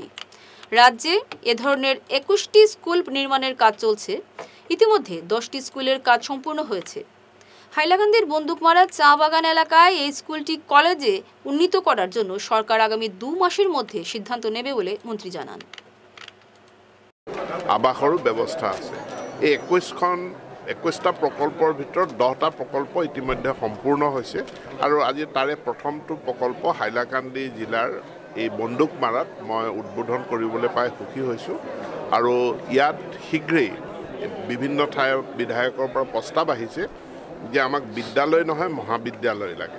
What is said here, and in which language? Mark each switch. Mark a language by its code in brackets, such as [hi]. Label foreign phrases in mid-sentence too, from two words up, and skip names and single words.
[bn] রাজ্যে এ ধরনের ২১টি স্কুল নির্মাণের কাজ চলছে। ইতিমধ্যে 10টি স্কুলের কাজ সম্পূর্ণ হয়েছে। হাইলাকান্দির বন্দুকমারা চা বাগান এলাকায় এই স্কুলটি কলেজে উন্নীত করার জন্য সরকার আগামী 2 মাসের মধ্যে সিদ্ধান্ত নেবে বলে মন্ত্রী জানান। [as] আবাসৰো ব্যৱস্থা আছে। এই 21টা প্ৰকল্পৰ ভিতৰত 10টা প্ৰকল্প ইতিমধ্যে সম্পূৰ্ণ হৈছে আৰু আজি তাৰে প্ৰথমটো প্ৰকল্প হাইলাকান্দি জিলাৰ এই বন্দুকমাৰাত মই উদ্বোধন কৰিবলৈ পাই সুখী হৈছোঁ আৰু ইয়াত শীঘ্ৰেই বিভিন্ন ঠাইৰ বিধায়কৰ পৰা প্ৰস্তাৱ আহিছে যে আমাক বিদ্যালয় নহয় মহাবিদ্যালয় লাগে।